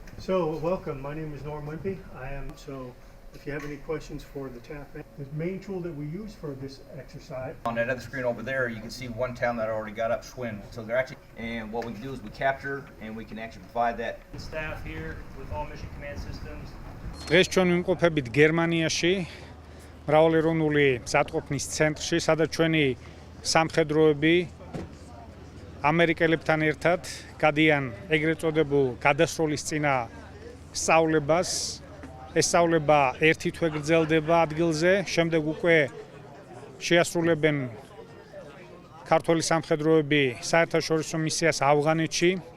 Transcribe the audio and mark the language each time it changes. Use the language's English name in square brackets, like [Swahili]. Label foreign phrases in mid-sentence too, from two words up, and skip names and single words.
[English] So welcome. My name is Norm Wimpy. I am so. If you have any questions for the TAF, the main tool that we use for this exercise. On that other screen over there, you can see one town that already got up, Schwinn. So they're actually, and what we can do is we capture and we can actually provide that. Staff here with all mission command systems. [Georgian] დღეს ჩვენ ვიმყოფებით გერმანიაში, მრავალეროვნული მზადყოფნის ცენტრში, სადაც ჩვენი სამხედროები ამერიკელებთან ერთად გადიან ეგრეთ წოდებულ გადასროლის წინა სწავლებას. ეს სწავლება ერთი თვე გრძელდება ადგილზე, შემდეგ უკვე შეასრულებენ ქართველი სამხედროები საერთაშორისო მისიას ავღანეთში.